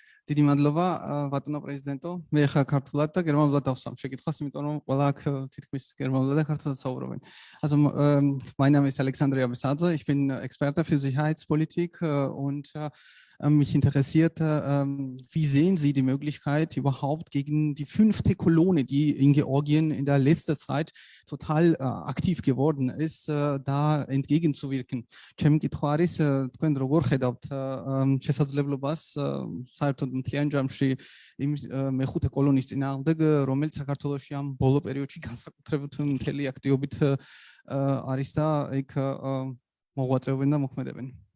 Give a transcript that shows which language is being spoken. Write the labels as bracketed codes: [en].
[ka] დიდი მადლობა ბატონო პრეზიდენტო. მე ხა ქართულად და გერმანულად დავსვამ შეკითხვას, იმიტომ რომ ყველა აქ თითქმის გერმანულად და ქართულად საუბრობენ. [de] Also mein Name ist Alexander Abesadze. Ich bin Experte für Sicherheitspolitik und mich interessiert, wie sehen Sie die Möglichkeit überhaupt gegen die 5. Kolonne, die in Georgien in der letzten Zeit total aktiv geworden ist, da entgegenzuwirken? [ka] ჩემი კითხვა არის, თქვენ როგორ ხედავთ შესაძლებლობას საერთოდ მთლიან ჯამში იმ მე-5 კოლონის წინააღმდეგ, რომელიც საქართველოში ამ ბოლო პერიოდში განსაკუთრებით მთელი აქტივობით არის და იქ მოღვაწეობენ და მოქმედებენ?